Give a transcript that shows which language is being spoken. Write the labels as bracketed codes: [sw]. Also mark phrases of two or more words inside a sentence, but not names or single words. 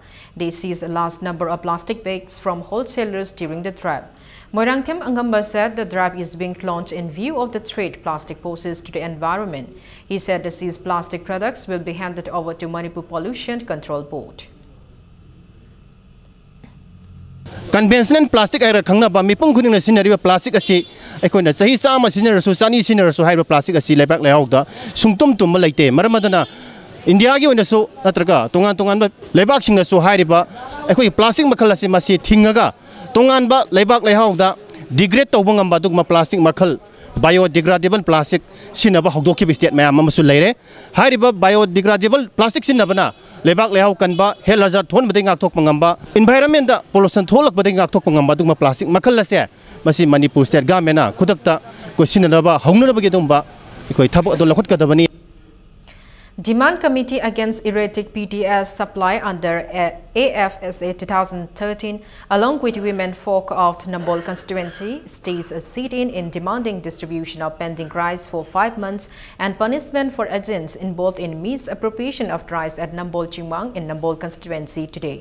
[en] They seized a large number of plastic bags from wholesalers during the drive. Moirang Themte Angamba said the drive is being launched in view of the threat plastic poses to the environment. He said the seized plastic products will be handed over to Manipur Pollution Control Board. Conventional plastic [mni] air khangna ba mipung khuning na sinari plastic asi aikoina sahi sama sinara su chani sinara su haiba plastic asi lebak lehaukda sungtum tum laite maramadana India gi oina su natraga tongan tongan lebak singna su haiba aikoi plastic makhal asi masi thingaga tongan ba lebak lehaukda degrade tawba ngamba dugma plastic makhal [en] biodegradable plastic [mni] sinaba hokdoki state mayam amasu leire hariba [en] biodegradable plastic [mni] sinabana lebak lehau kanba hel hazard thon bading ngak thok pangamba environment da pollution tholak bading ngak thok pangamba dugma plastic makhal ase masi Manipur [en] state government [mni] na khudakta ko sinaba hongnaba ge dumba ikoi thabo ado lakhot kadabani. [en] Demand Committee Against Erratic PTS Supply under AFSA 2013, along with women folk of Nambol constituency, states a sit-in in demanding distribution of pending rice for 5 months and punishment for agents involved in misappropriation of rice at Nambol Chimang in Nambol constituency today.